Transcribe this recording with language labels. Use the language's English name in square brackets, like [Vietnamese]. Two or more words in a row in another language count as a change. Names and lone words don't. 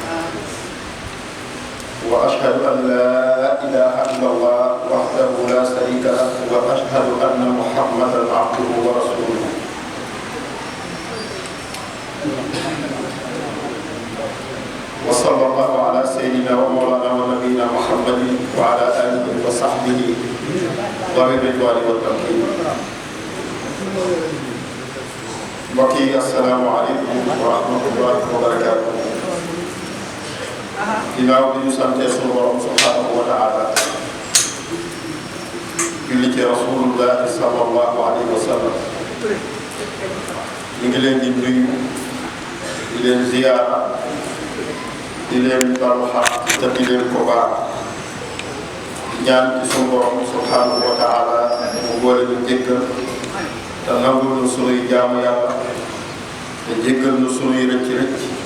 [Arabic] وأشهد أن لا إله إلا الله وحده لا شريك له وأشهد أن محمدا عبده ورسوله. وصلى الله على سيدنا ومولانا ونبينا محمد وعلى آله وصحبه ذوي الرضوان والتمكين. [Wolof] mbokk yi [Arabic] السلام عليكم ورحمة الله وبركاته. [Wolof] ginnaaw bi ñu sante sunu borom [Arabic] سبحانه وتعالى [Wolof] julli ci [Arabic] رسول الله صلى الله عليه وسلم, [Wolof] ñu ngi leen di nuyu di leen ziyaara di leen balu xaq te di leen ko baal ñaan ci sunu borom [Arabic] سبحانه وتعالى [Wolof] mu boole ñu jéggal te nangul nu sunuy jaamu yàlla te jéggal nu sunuy rëcc-rëcc